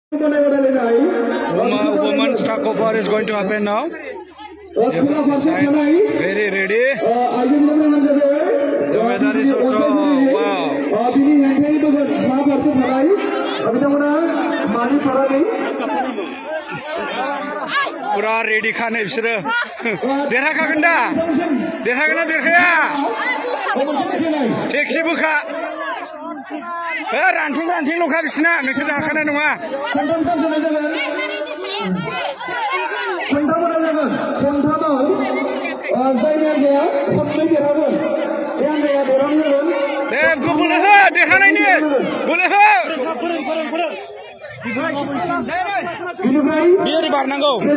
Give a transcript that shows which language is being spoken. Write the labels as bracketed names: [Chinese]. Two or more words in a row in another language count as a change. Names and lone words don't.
[English] Women's takeover is going to happen now. Very ready. The weather is also wow. [Bodo] पूरा रेडी खाने बिसोरो देरहाखागोन दा देरहागोन ना देरहाया टेक्सि बोखा रानथिं ल'खा बिसिना नोंसोर देरहाखानाय नङा दे बोलो हो देरहानायनि बोलो हो बियो बारनांगौ